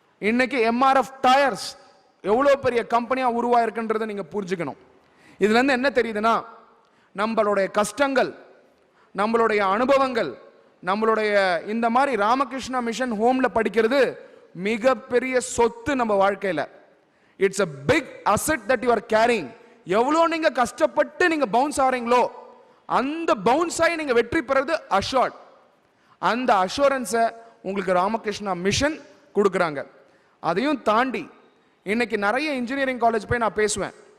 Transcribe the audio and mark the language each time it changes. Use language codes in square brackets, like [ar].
[ta] இன்னைக்கு MRF tyres எவ்வளோ பெரிய கம்பெனியா உருவாயிருக்குன்றதை நீங்க புரிஞ்சுக்கணும். இதுல இருந்து என்ன தெரியுதுன்னா, நம்மளுடைய கஷ்டங்கள், நம்மளுடைய அனுபவங்கள், நம்மளுடைய இந்த மாதிரி ராமகிருஷ்ணா மிஷன் ஹோம்ல படிக்கிறது மிகப்பெரிய சொத்து நம்ம வாழ்க்கையில. [en] It's a big asset that you are carrying. [ta] எவ்வளோ நீங்க கஷ்டப்பட்டு நீங்க பவுன்ஸ் ஆறீங்களோ, அந்த பவுன்ஸ் ஆகி நீங்க வெற்றி பெறது அஷோர்ட். அந்த அஷூரன்ஸை உங்களுக்கு ராமகிருஷ்ணா மிஷன் கொடுக்குறாங்க. அதையும் தாண்டி இன்னைக்கு நிறைய இன்ஜினியரிங் காலேஜ் போய் நான் பேசுவேன்.